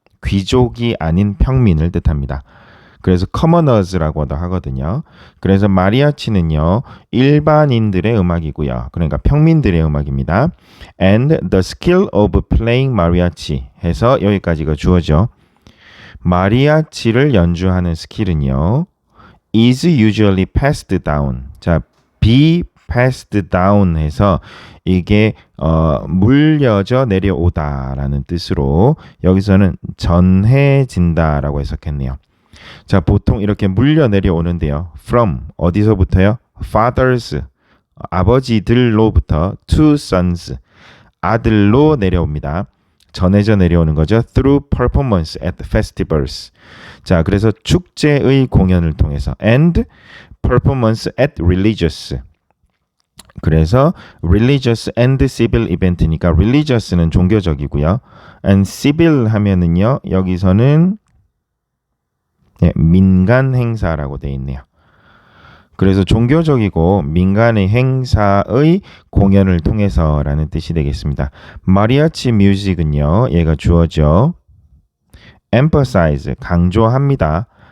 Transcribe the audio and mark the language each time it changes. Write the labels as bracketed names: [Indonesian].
[Korean] 귀족이 아닌 평민을 뜻합니다. 그래서 commoners라고도 하거든요. 그래서 마리아치는요, 일반인들의 음악이고요. 그러니까 평민들의 음악입니다. [English] And the skill of playing mariachi 해서 여기까지가 주어져. [Korean] 마리아치를 연주하는 스킬은요, [English] is usually passed down. [Korean] 자, [English] be passed down [Korean] 해서 이게 물려져 내려오다라는 뜻으로 여기서는 전해진다라고 해석했네요. 자, 보통 이렇게 물려 내려오는데요. From, 어디서부터요? Fathers, 아버지들로부터 to sons, 아들로 내려옵니다. 전해져 내려오는 거죠. [English] Through performance at festivals. [Korean] 자, 그래서 축제의 공연을 통해서 [English] and performance at religious. [Korean] 그래서 [English] religious and civil event니까 [Korean] religious는 종교적이고요. and civil 하면은요, 여기서는 예, 민간 행사라고 되어 있네요. 그래서 종교적이고 민간의 행사의 공연을 통해서라는 뜻이 되겠습니다. 마리아치 뮤직은요. 얘가 주어죠. emphasize, 강조합니다.